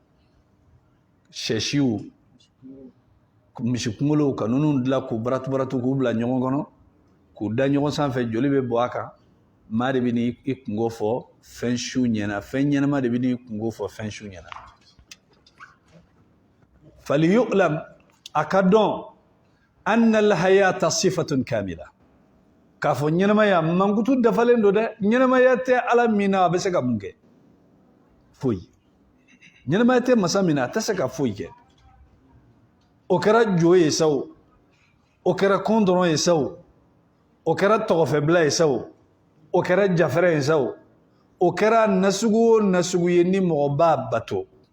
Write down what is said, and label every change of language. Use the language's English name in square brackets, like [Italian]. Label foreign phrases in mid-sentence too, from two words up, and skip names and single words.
[Bambara] sɛsiw misi kunkolow ka ninnu dilan k'u baratu k'u bila ɲɔgɔn kɔnɔ k'u da ɲɔgɔn sanfɛ joli bɛ bɔ a kan maa de bɛ n'i kungo fɔ fɛn su ɲɛna fɛn ɲɛnama de bɛ n'i kungo fɔ fɛn su ɲɛna faliyu'lam a ka dɔn [Arabic] أن الحياة صفة كاملة [Bambara] k'a fɔ ɲɛnamaya mankutu dafalen don dɛ ɲɛnamaya tɛ ala min na a bɛ se ka mun kɛ foyi ɲɛnamaya tɛ masa min na a tɛ se ka foyi kɛ o kɛra jo ye sa o kɛra kɔn dɔrɔn ye sa o kɛra tɔgɔfɛbila ye sa o kɛra jafɛrɛ ye sa o kɛra nasugu o nasugu ye ni mɔgɔ b'a bato